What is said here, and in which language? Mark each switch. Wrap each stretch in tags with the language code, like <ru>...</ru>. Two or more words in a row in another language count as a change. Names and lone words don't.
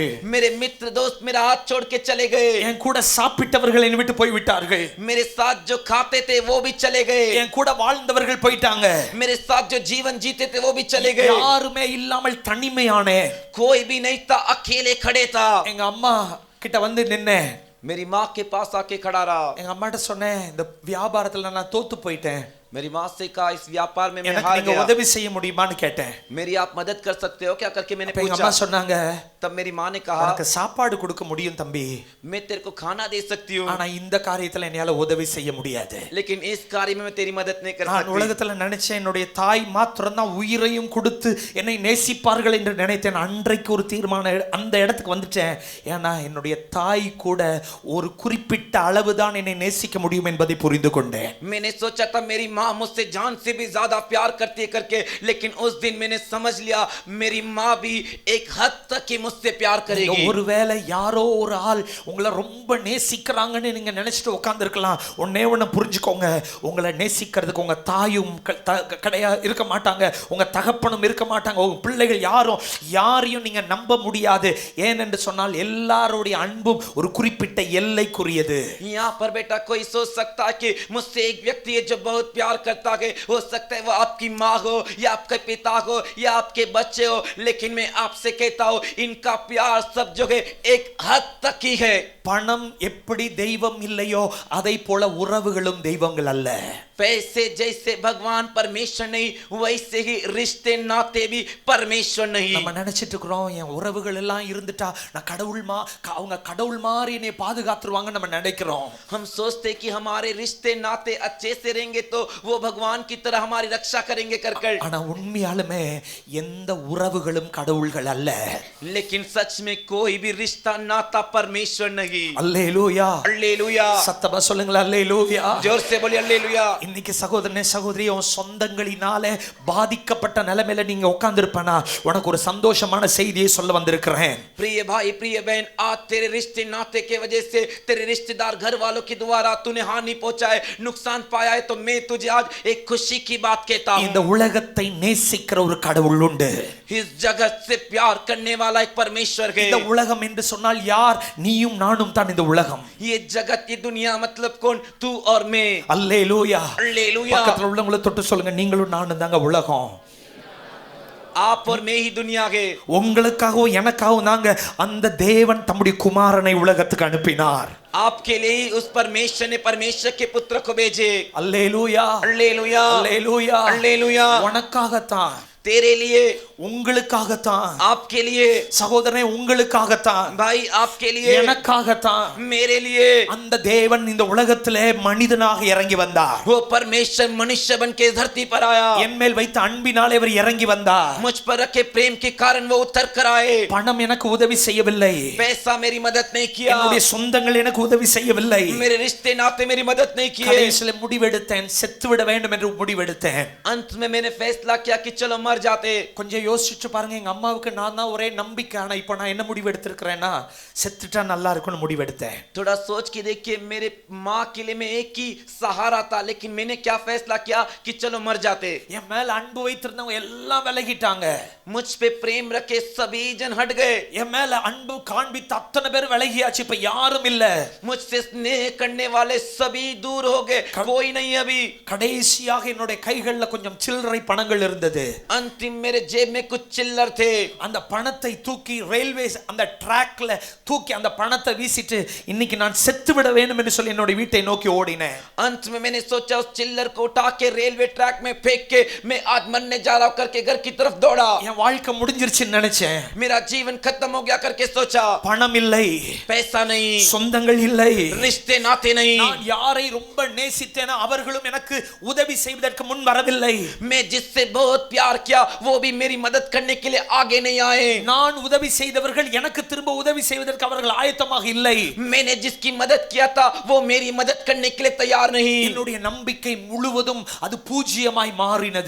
<hi>मेरे मित्र दोस्त मेरा हाथ छोड़ के चले गए।</hi> <ta>என் கூட சாப்பிட்டவர்கள் என்னை விட்டு போய் விட்டார்கள்,</ta> <hi>मेरे साथ जो खाते थे वो भी चले गए।</hi> <ta>என் கூட வாழ்ந்தவர்கள் போயிட்டாங்க,</ta> <hi>मेरे साथ जो जीवन जीते थे वो भी चले गए।</hi> <ta>யாருமே இல்லாமல் தனிமையானேன்.</ta> <hi>कोई भी नहीं था, अकेले खड़े था।</hi> <ta>எங்க அம்மா கிட்ட வந்து நின்னேன்.</ta> <hi>मेरी माँ के पास आके खड़ा रहा।</hi> <ta>எங்க அம்மாட்ட சொன்னேன், இந்த வியாபாரத்துல நான் தோத்து போயிட்டேன்,</ta> <hi>मेरी माँ से कहा इस व्यापार में मैं</hi> <ta>எனக்கு</ta> <hi>हार</hi> <ta>நீங்க</ta> <hi>गया,</hi> <ta>உதவி செய்ய முடியுமான்னு கேட்டேன்.</ta> <hi>मेरी आप मदद कर सकते हो क्या करके मैंने</hi> <ta>அப்ப எங்க</ta> <hi>पूछा।</hi> <ta>அம்மா சொன்னாங்க,</ta> <hi>तब मेरी माँ ने कहा,</hi> <ta>உனக்கு சாப்பாடு கொடுக்க முடியும் தம்பி,</ta> <hi>मैं तेरे को खाना दे सकती हूँ,</hi> <ta>ஆனா இந்த காரியத்துல என்னால உதவி செய்ய முடியாது.</ta> <hi>लेकिन इस कार्य में मैं तेरी मदद नहीं कर</hi> <ta>நான்</ta> <hi>सकती।</hi> <ta>உலகத்துல நினைச்சேன், என்னுடைய தாய் மாத்திரம் தான் உயிரையும் கொடுத்து என்னை நேசிப்பார்கள் என்று நினைத்தேன். அன்றைக்கு ஒரு தீர்மானம், அந்த இடத்துக்கு வந்துட்டேன். ஏன்னா என்னுடைய தாய் கூட ஒரு குறிப்பிட்ட அளவுதான் என்னை நேசிக்க முடியும் என்பதை புரிந்து கொண்டேன்.</ta> <hi>मैंने सोचा था मेरी माँ मुझसे जान से भी ज्यादा प्यार करती है करके, लेकिन उस दिन मैंने समझ लिया मेरी माँ भी एक हद तक ही मुझसे प्यार करेगी।</hi> <ta>ஒருவேளை யாரோ ஒரு ஆள் உங்களை ரொம்ப நேசிக்கிறாங்கன்னு நீங்க நினைச்சிட்டு உட்கார்ந்து இருக்கலாம். ஒன்னே ஒண்ணு புரிஞ்சுக்கோங்க, உங்களை நேசிக்கிறதுக்கு உங்க தாயும் இருக்க மாட்டாங்க, உங்க தகப்பனும் இருக்க மாட்டாங்க, உங்க பிள்ளைகள் யாரையும் நீங்க நம்ப முடியாது. ஏனென்று சொன்னால் எல்லாருடைய அன்பும் ஒரு குறிப்பிட்ட எல்லைக்குரியது.</ta> <hi>यहाँ पर बेटा कोई सोच सकता है कि मुझसे एक व्यक्ति है जो बहुत प्यार करता है, हो सकता है वो आपकी माँ हो या आपके पिता हो या आपके बच्चे हो, लेकिन मैं आपसे कहता हूँ इनका प्यार सब जगह एक हद तक ही है।</hi> <ta>பணம் எப்படி தெய்வம் இல்லையோ அதை போல உறவுகளும் தெய்வங்கள் அல்ல.</ta> <hi>पैसे जैसे भगवान परमेश्वर नहीं, वैसे ही रिश्ते नाते भी परमेश्वर नहीं।</hi> <ta>நம்ம நினைச்சிட்டு இருக்கிறோம், என் உறவுகள் எல்லாம் இருந்துட்டா நான் அவங்க கடவுள் மாதிரி என்னை பாதுகாத்துருவாங்க நம்ம நினைக்கிறோம்.</ta> <hi>हम सोचते कि हमारे रिश्ते नाते अच्छे से रहेंगे तो वो भगवान की तरह हमारी रक्षा करेंगे कर।</hi> <ta>ஆனா உண்மையாலுமே எந்த உறவுகளும் கடவுள்கள் அல்ல.</ta> <hi>लेकिन सच में कोई भी रिश्ता नाता परमेश्वर नहीं।</hi> <ta>அல்லேலூயா, அல்லேலூயா, சத்தமா சொல்லுங்களா அல்லேலூயா.</ta> <hi>जोर से बोलिए அல்லேலூயா।</hi> <ta>இன்னைக்கு சகோதரனே சகோதரி, உன் சொந்தங்களினாலே பாதிக்கப்பட்ட நிலைமையில நீங்க உட்கார்ந்து இருப்பனா, உனக்கு ஒரு சந்தோஷமான செய்தியை சொல்ல வந்திருக்கிறேன்.</ta> <hi>प्रिय भाई प्रिय बहन, आज तेरे रिश्ते नाते के वजह से तेरे रिश्तेदार घर वालों के द्वारा तूने हानि पहुंचाए, नुकसान पाया है, तो मैं तुझे आज एक खुशी की बात कहता हूं।</hi> <ta>இந்த உலகத்தை நேசிக்கிற ஒரு கடவுள் உண்டு.</ta> <hi>इस जगत से प्यार करने वाला एक परमेश्वर है।</hi> <ta>இந்த உலகம் என்று சொன்னால் யார்? நீயும் நானும் தான் இந்த உலகம்.</ta> <hi>ये जगत ये दुनिया मतलब कौन? तू और मैं।</hi> <ta>அல்லேலூயா, அல்லேலூயா। பக்கத்துல உள்ளவங்களை தொட்டு சொல்லுங்க, நீங்களும் நானும் தாங்க உலகம்.</ta> <hi>आप और मैं ही दुनिया है।</hi> <ta>உங்களுக்காகவும் எனக்காகவும் தாங்க அந்த தேவன் தம்முடைய குமாரனை உலகத்துக்கு அனுப்பினார்.</ta> <hi>आपके लिए उस परमेश्वर ने परमेश्वर के पुत्र को भेजे।</hi> <ta>அல்லேலூயா, அல்லேலூயா, அல்லேலூயா, அல்லேலூயா। உனக்காகத்தான்,</ta> <hi>तेरे लिए,</hi> <ta>உங்களுக்காகத்தான்,</ta> <hi>आपके लिए,</hi> <ta>சகோதரனே உங்களுக்காகத்தான்,</ta> <hi>भाई आपके लिए,</hi> <ta>எனக்காகத்தான்</ta> <hi>मेरे लिए</hi> <ta>அந்த தேவன் இந்த உலகத்திலே மனிதனாக இறங்கி வந்தார்.</ta> <hi>वो परमेश्वर मनुष्य बन के धरती पर आया।</hi> <ta>என் மேல் வைத்த அன்பினாலே அவர் இறங்கி வந்தார்.</ta> <hi>मुझ पर रखे प्रेम के कारण वो उतर कर आए।</hi> <ta>பணம் எனக்கு உதவி செய்யவில்லை,</ta> <hi>पैसा मेरी मदद नहीं किया,</hi> <ta>என்னுடைய சொந்தங்கள் எனக்கு உதவி செய்யவில்லை.</ta> <hi>मेरे रिश्ते नाते मेरी मदद नहीं किए।</hi> <ta>கடைசியில் முடிவெடுத்தேன், செத்து விட வேண்டும் என்று முடிவெடுத்தேன்.</ta> <hi>अंत में मैंने फैसला किया कि चलो मर मर जाते।</hi> <ta>கொஞ்சம் யோசிச்சு பாருங்க, எங்க அம்மாவுக்கு நான் தான் ஒரே நம்பிக்கை. ஆனா இப்போ நான் என்ன முடிவு எடுத்திருக்கிறேன்னா, செத்துட்டா நல்லா இருக்கும்னு முடிவு எடுத்தேன்.</ta> <hi>थोड़ा सोच के देखिए, मेरे माँ के लिए मैं एक ही सहारा था, लेकिन मैंने क्या फैसला किया कि चलो मर जाते।</hi> <ta>என் மேல அன்பு வைத்திருந்தவங்க எல்லாம் விலகிட்டாங்க.</ta> <hi>मुझ पे प्रेम रखे सभी जन हट गए।</hi> <ta>என் மேல அன்பு காண்பித்த அத்தனை பேர் விலகியாச்சு. இப்ப யாரும் இல்ல.</ta> <hi>मुझसे स्नेह करने वाले सभी दूर हो गए, कोई नहीं अभी।</hi> <ta>கடைசியாக என்னுடைய கைகள்ல கொஞ்சம் சில்லறை பணங்கள் இருந்தது.</ta> <hi>अंतिम मेरे जेब में कुछ चिल्लर थे।</hi> <ta>அந்த பணத்தை தூக்கி ரயில்வே அந்த ட்ராக்ல தூக்கி அந்த பணத்தை வீசிட்டு இன்னைக்கு நான் செத்து விட வேண்டும் என்று சொல்லி என்னோட வீட்டை நோக்கி ஓடினேன்.</ta> <hi>अंत में मैंने सोचा उस चिल्लर को उठा के रेलवे ट्रैक में फेंक के मैं आज मरने जा रहा हूं करके घर की तरफ दौड़ा।</hi> <ta>என் வாழ்க்கை முடிஞ்சிருச்சுன்னு நினைச்சேன்.</ta> <hi>मेरा जीवन खत्म हो गया करके सोचा।</hi> <ta>பணம் இல்லை,</ta> <hi>पैसा नहीं,</hi> <ta>சொந்தங்கள் இல்லை,</ta> <hi>रिश्ते नाते नहीं।</hi> <ta>நான் யாரை ரொம்ப நேசித்தேனோ அவர்களும் எனக்கு உதவி செய்வதற்கு முன் வரவில்லை.</ta> <hi>मैं जिससे बहुत प्यार किया वो भी मेरी मदद करने के लिए आगे नहीं आए।</hi> <ta>நான் உதவி செய்தவர்கள் எனக்கு திரும்ப உதவி செய்வதற்கு அவர்கள் ஆயத்தமாக இல்லை.</ta> <hi>मैंने जिसकी मदद किया था वो मेरी मदद करने के लिए तैयार नहीं।</hi> <ta>என்னுடைய நம்பிக்கை முழுவதும் அது பூஜ்ஜியமாய் மாறினது.</ta>